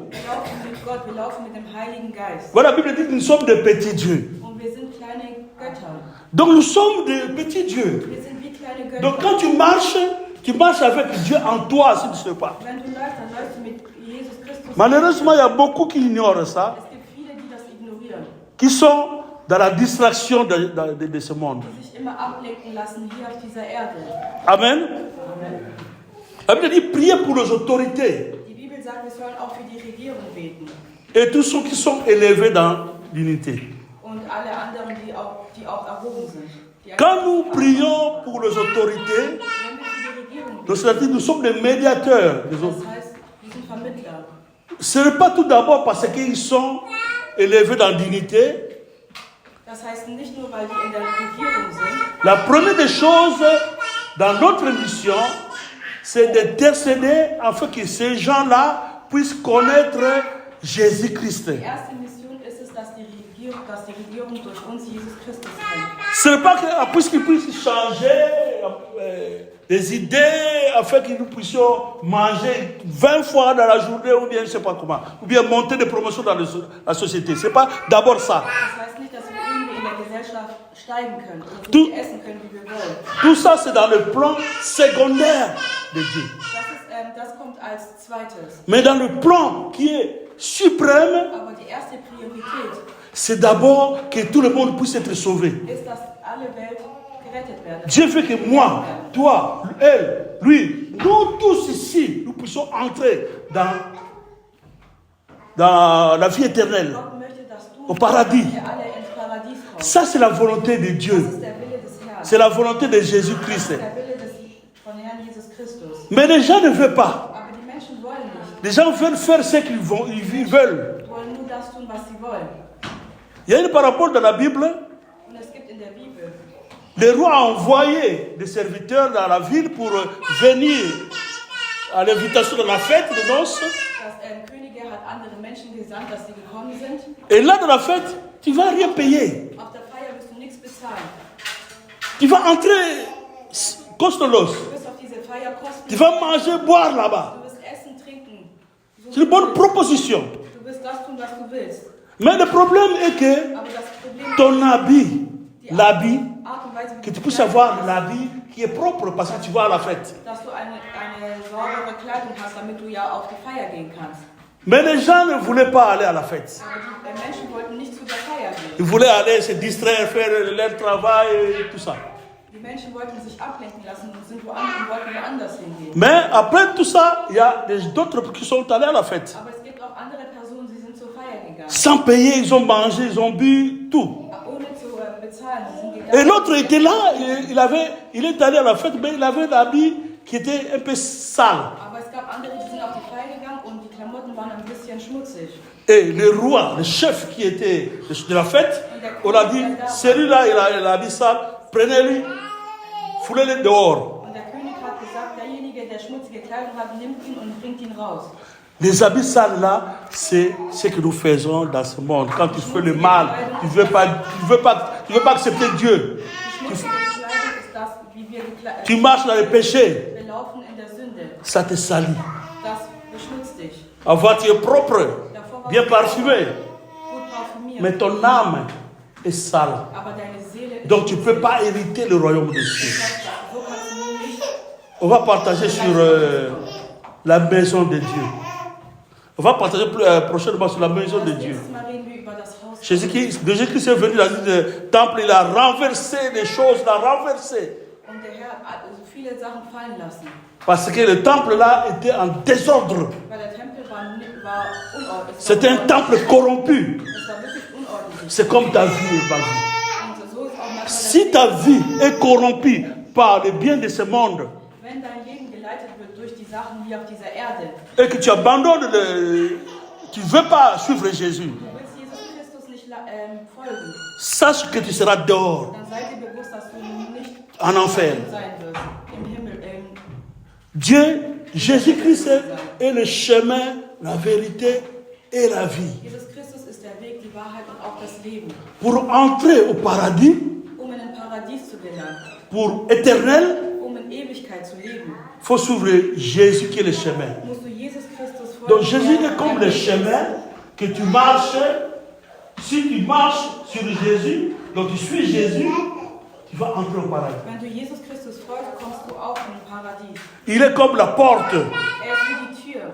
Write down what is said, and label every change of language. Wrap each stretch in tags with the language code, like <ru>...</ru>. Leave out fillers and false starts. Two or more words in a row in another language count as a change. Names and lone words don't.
<de>Wir laufen mit Gott, wir laufen mit dem Heiligen Geist.</de> <fr>Voilà, la Bible dit que nous sommes des petits dieux.</fr> <de>Und wir sind kleine Götter.</de> <fr>Donc nous sommes des petits dieux.</fr> <de>Wir sind wie kleine Götter.</de> <fr>Donc quand tu marches avec Dieu en toi, si tu ne sais pas.</fr> <de>Wenn du läufst, dann läufst du mit Jesus Christus.</de> <fr>Malheureusement, il y a beaucoup qui ignorent ça,</fr> <de>Es gibt viele, die das ignorieren,</de> <fr>qui sont dans la distraction de ce monde.</fr> <de>die sich immer ablenken lassen hier auf dieser Erde. Amen.</de> <fr>La Bible dit priez pour les autorités</fr> <de>Die Bibel sagt, wir sollen auch für die Regierung beten.</de> <fr>et tous ceux qui sont élevés dans l'unité.</fr> <de>Und alle anderen, die auch erhoben sind. Die</de> <fr>Quand nous prions pour les autorités,</fr> <de>Wenn wir für die Regierung beten,</de> <fr>c'est-à-dire nous sommes des médiateurs.</fr> <de>das heißt, wir sind Vermittler.</de> <fr>Ce n'est pas tout d'abord parce qu'ils sont élevés dans l'unité.</fr> <de>Das heißt nicht nur, weil die in der Regierung sind.</de> <fr>La première des choses dans notre mission, c'est d'intercéder afin que ces gens-là puissent connaître Jésus-Christ.</fr> <de>Die erste Mission ist es, dass die Regierung durch uns Jesus Christus kennt.</de> <fr>Ce n'est pas qu'ils puissent changer des idées afin que nous puissions manger 20 fois dans la journée ou bien je ne sais pas comment, ou bien monter des promotions dans la société. Ce n'est pas d'abord ça.</fr> <de>Das heißt nicht, dass wir irgendwie in der Gesellschaft steigen können oder so Du- viel essen können, wie wir wollen.</de> <fr>Tout ça, c'est dans le plan secondaire de Dieu.</fr> <de>Das kommt als zweites.</de> <fr>Mais dans le plan qui est suprême,</fr> <de>Aber die erste Priorität</de> <fr>c'est d'abord que tout le monde puisse être sauvé.</fr> <de>ist, dass alle Welt gerettet werden.</de> <fr>Dieu veut que moi, toi, elle, lui, nous tous ici, nous puissions entrer dans la vie éternelle.</fr> <de>Gott möchte, dass du</de> <fr>Au paradis.</fr> <de>wir alle ins Paradies kommen.</de> <fr>Ça, c'est la volonté de</fr> <de>Das</de> <fr>Dieu.</fr> <de>ist der Wille des Herrn.</de> <fr>C'est la volonté de Jésus-Christ.</fr> <de>Der Wille von Herrn Jesus Christus.</de> <fr>Mais les gens ne veulent pas.</fr> <de>Aber die Menschen wollen nicht.</de> <fr>Les gens veulent faire ce qu'ils veulent.</fr> <de>Die wollen nur das tun, was sie wollen.</de> <fr>Il y a une parabole dans la Bible.</fr> <de>Und es gibt in der Bibel,</de> <fr>Le roi a envoyé des serviteurs dans la ville pour venir à l'invitation de la fête de noces.</fr> <de>dass Könige hat andere Menschen gesandt, dass sie gekommen sind.</de> <fr>Et là, dans la fête, tu ne vas rien payer.</fr> <de>Auf der Feier wirst du nichts bezahlen.</de> <fr>Tu vas entrer kostenlos.</fr> <de>Du wirst auf diese Feier</de> <fr>Tu</fr> <de>kostenlos.</de> <fr>vas manger, boire là-bas.</fr> <de>Du wirst essen, trinken. So</de> <fr>C'est une</fr> <de>wie</de> <fr>bonne</fr> <de>du willst.</de> <fr>proposition.</fr> <de>Du wirst das tun, was du willst.</de> <fr>Mais le problème est que</fr> <de>Aber das Problem</de> <fr>ton habit,</fr> <de>die</de> <fr>l'habit,</fr> <de>Art und Weise, wie</de> <fr>que</fr> <de>du</de> <fr>tu puisses</fr> <de>gekleidet</de> <fr>avoir</fr> <de>bist,</de> <fr>l'habit qui est propre parce que tu vas à la fête.</fr> <de>dass du eine saubere Kleidung hast, damit du ja auf die Feier gehen kannst.</de> <fr>Mais les gens ne voulaient pas aller à la fête.</fr> <de>Aber die Menschen wollten nicht zu der Feier gehen.</de> <fr>Ils voulaient aller se distraire, faire leur travail et tout ça.</fr> <de>Die Menschen wollten sich ablenken lassen und sind wollten woanders hingehen.</de> <fr>Mais après tout ça, il y a d'autres qui sont allés à la fête.</fr> <de>Aber es gibt auch andere Personen, sie sind zur Feier gegangen.</de> <fr>Sans payer, ils ont mangé, ils ont bu, tout.</fr> <de>Ohne zu bezahlen. Sie sind</de> <fr>Et</fr> <de>gegangen.</de> <fr>l'autre était là, il est allé à la fête, mais il avait l'habit qui était un peu sale.</fr> <de>Aber es gab andere, die sind auf die Feier gegangen und die Klamotten waren ein bisschen schmutzig.</de> <fr>Et le roi, le chef qui était de la fête, on a dit, celui-là, il a l'habit sale, prenez-lui, foulez-le dehors.</fr> <de>Und der König hat gesagt, derjenige, der schmutzige Kleidung hat, nimmt ihn und bringt ihn raus.</de> <fr>Les habits sales là, c'est ce que nous faisons dans ce monde. Quand tu fais le mal, tu veux pas accepter Dieu.</fr> <de>Die schmutzige Kleidung ist das, wie wir</de> <fr>Tu marches dans le péché,</fr> <de>wir laufen in der Sünde.</de> <fr>ça te salit.</fr> <de>Das beschmutzt dich.</de> <fr>Avant, tu es propre,</fr> <de>Davor warst</de> <fr>bien</fr> <de>du</de> <fr>parfumé,</fr> <de>gut parfümiert.</de> <fr>mais ton âme est sale.</fr> <de>Aber deine Seele ist</de> <fr>Donc tu ne peux pas hériter le royaume de Dieu.</fr> <de>so kannst du nicht.</de> <fr>On va partager sur la maison de Dieu. On va partager prochainement sur la maison de Dieu.</fr> <de>Nächstes Mal reden wir über das Haus.</de> <fr>Jésus-Christ est venu dans le temple, il a renversé les choses, il a renversé.</fr> <de>Und der Herr hat also viele Sachen fallen lassen.</de> <fr>Parce que le temple là était en désordre.</fr> <de>Weil der Tempel war unordentlich.</de> <fr>C'était un temple corrompu.</fr> <de>Es war wirklich unordentlich.</de> <fr>C'est comme ta vie, ma vie.</fr> <de>Und so ist auch manchmal</de> <fr>Si ta vie est corrompue par le bien de ce monde</fr> <de>wenn dein Leben geleitet wird durch die Sachen hier auf dieser Erde,</de> <fr>et que tu abandonnes tu ne veux pas suivre Jésus,</fr> <de>du willst Jesus Christus nicht folgen,</de> <fr>sache que tu seras dehors,</fr> <de>dann sei dir bewusst, dass du nicht</de> <fr>en enfer.</fr> <de>sein wirst. Im Himmel,</de> <fr>Dieu, Jésus-Christ est le chemin, la vérité et la vie.</fr> <de>Jesus Christus ist der Weg, die Wahrheit und auch das Leben.</de> <fr>Pour entrer au paradis,</fr> <de>Um in ein Paradies zu gelangen,</de> <fr>pour éternel,</fr> <de>um in Ewigkeit zu leben,</de> <fr>il faut suivre Jésus qui est le chemin.</fr> <de>musst du Jesus Christus folgen.</de> <fr>Donc Jésus</fr> <de>der</de> <fr>est comme</fr> <de>der</de> <fr>le</fr> <de>Weg ist.</de> <fr>chemin que tu marches. Si tu marches sur Jésus, donc tu suis Jésus, tu vas entrer au paradis.</fr> <de>Wenn du Jesus Christus folgst, kommst du auch in ein Paradies.</de> <fr>Il est comme la porte</fr> <de>Er ist wie die Tür,</de>